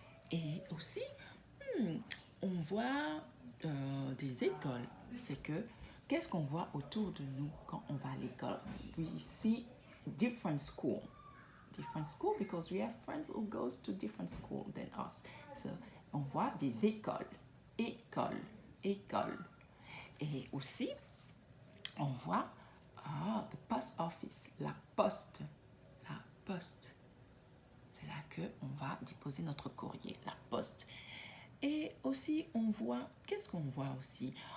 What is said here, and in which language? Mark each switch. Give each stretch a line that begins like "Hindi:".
French: Et aussi, on voit des écoles. C'est que, qu'est-ce qu'on voit autour de nous quand on va à l'école?
English: We see different schools. different school because we have friends who goes to different school than us.
French: So, on voit des écoles, écoles, écoles. Et aussi, on voit
English: the post office,
French: la poste, la poste. C'est là que on va déposer notre courrier, la poste. Et aussi, on voit, qu'est-ce qu'on voit aussi?